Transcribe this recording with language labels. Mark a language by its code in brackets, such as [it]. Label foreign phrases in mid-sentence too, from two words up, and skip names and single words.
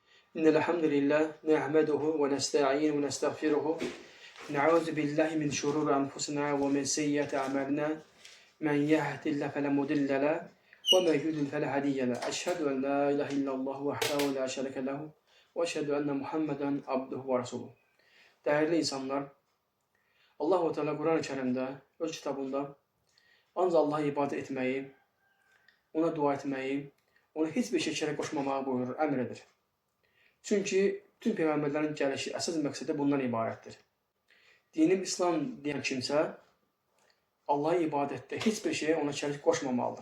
[ar] إن الحمد لله نحمده ونستعين ونستغفره نعوذ بالله من شرور أنفسنا ومن سيئات أعمالنا من يهد الله فلا مضل له ومن يضلل فلا هادي له أشهد أن لا إله إلا الله وحده لا şerike له وأشهد أن محمدا عبده ورسوله. [tr] Değerli insanlar, Allah-u Teala Kur'an-ı Kerim'de, [az] öz kitabında ancaq Allah'a ibadet etməyi, ona dua etməyi, ona heç bir şey şərik qoşmamağı buyurur, əmr edir. Çünki bütün peyğəmbərlərin gəlişi əsas məqsədi bundan ibarətdir. Dinim İslam deyən kimsə Allah'a ibadətdə heç bir şeyə ona şərik qoşmamalıdır.